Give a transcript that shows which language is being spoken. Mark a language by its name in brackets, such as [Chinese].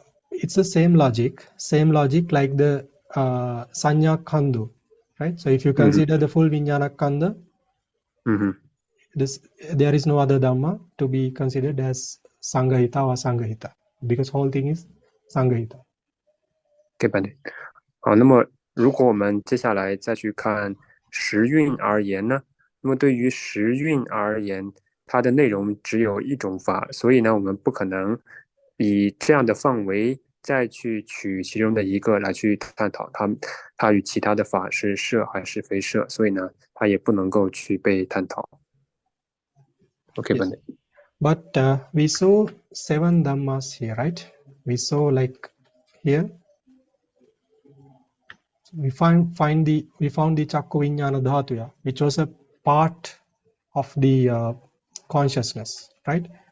[English] It's the same logic like the Sanya khandhu, right? So if you consider the full Viññāna khandha, there is no other dhamma to be considered as Sanghita or Sanghita, because whole thing is Sanghita. Okay, Pandey. [Chinese] 好，那么如果我们接下来再去看十蕴而言呢，那么对于十蕴而言，它的内容只有一种法，所以呢，我们不可能以这样的范围再去取其中的一个来去探讨它与其他的法是摄还是非摄，所以呢，它也不能够去被探讨。 [English] Okay, yes. But we saw 7 dhammas here, right? We saw like here. We found the Chakku Viññāna Dhātuya, which was a part of the consciousness, right?